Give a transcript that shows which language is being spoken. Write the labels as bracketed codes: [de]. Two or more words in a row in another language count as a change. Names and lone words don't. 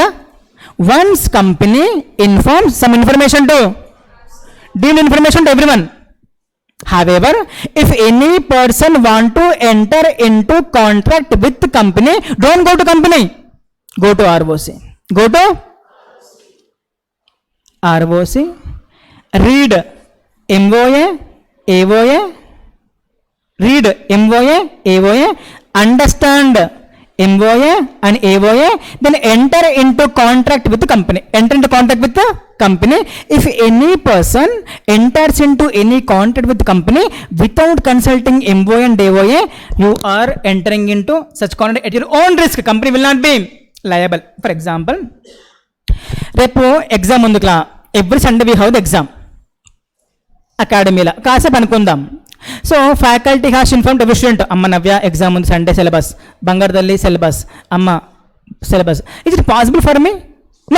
[en] once company informs some information to deal information to everyone. However, if any person want to enter into contract with the company, don't go to company, go to ROC. Go to ROC, read MOA, AOA, read MOA, AOA, understand MOA and AOA, then enter into contract with the company. Enter into contract with the company. If any person enters into any contract with the company without consulting MOA and AOA, you are entering into such contract at your own risk. Company will not be liable. For example, [te] రేపు ఎగ్జామ్ ఉంది క్లా, [en] every Sunday we have the exam [te] అకాడమీలో. కాసేపు అనుకుందాం. [en] so faculty has informed every student, [te] అమ్మ నవ్య ఎగ్జామ్ ఉంది, [en] Sunday syllabus, [te] బంగారు తల్లి సిలబస్, అమ్మ సిలబస్. [en] is it possible for me? no.